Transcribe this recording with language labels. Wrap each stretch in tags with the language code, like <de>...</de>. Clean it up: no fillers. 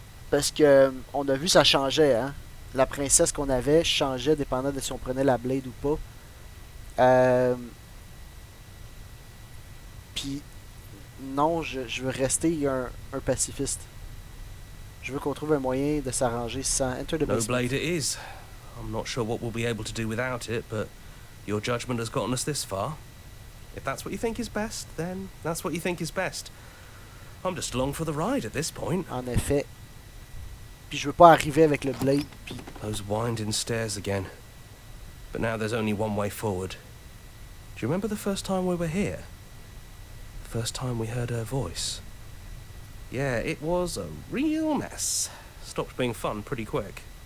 <fr>Parce que on a vu ça changeait, hein. La princesse qu'on avait changeait dépendant de si on prenait la blade ou pas. Puis non, je veux rester un pacifiste. Je veux qu'on trouve un moyen de s'arranger sans</fr> <en>enter the No basement. blade it is. I'm not sure what we'll be able to do without it, but your judgment has gotten us this far. If that's what you think is best, then that's what you think is best. I'm just along for the ride at this point.</en> <fr>En effet. Puis je veux pas arriver avec le blade puis</fr> <en>Those winding stairs again. But now there's only one way forward. Do you remember the first time we were here? The first time we heard her voice? Yeah, it was a real mess. Stopped being fun pretty quick.</en>